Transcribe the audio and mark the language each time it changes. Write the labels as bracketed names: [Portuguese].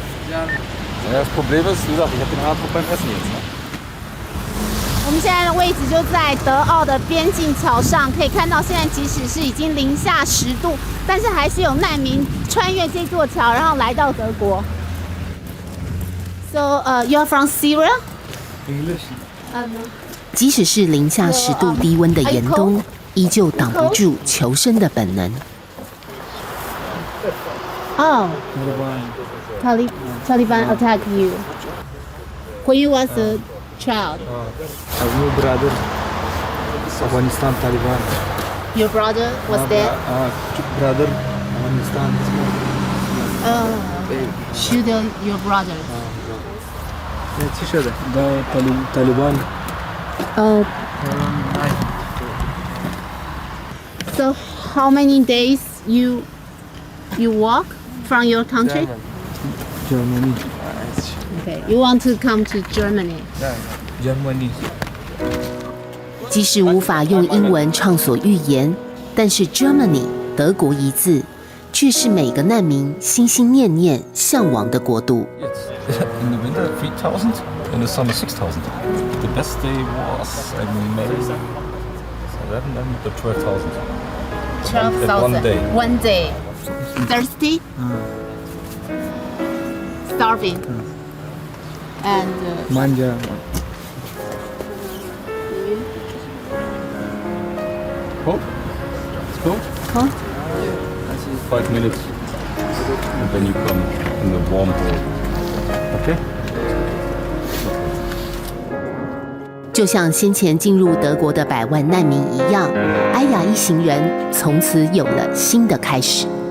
[German] Ja, das Problem ist, wie gesagt, ich habe den Eindruck beim Essen jetzt. [Chinese] 我们现在的位置就在德奥的边境桥上，可以看到现在即使是已经零下10度，但是还是有难民穿越这座桥，然后来到德国。 [English] So, you are from Syria? English. [Chinese] 即使是零下10度低温的严冬，依旧挡不住求生的本能。 [English] Oh, Taliban attack you when you was a child. Your brother, Afghanistan Taliban. Your brother was there. Brother, Afghanistan. Shoot your brother. [Russian] Да, Taliban. [English] So how many days you walk from your country? Germany. Okay, you want to come to Germany. Germany. [Chinese] 即使无法用英文畅所欲言，但是 Germany 德国一字，却是每个难民心心念念向往的国度。 [English] In the winter 3,000, in the summer 6,000. The best day was in May. Then the 12,000. 12,000. One day. Thirsty? Starving. And Manja. Oh, let's go. Huh? 5 minutes. And then you come in the warm boat. Okay? [Chinese] 就像先前进入德国的100万难民一样，埃雅一行人从此有了新的开始。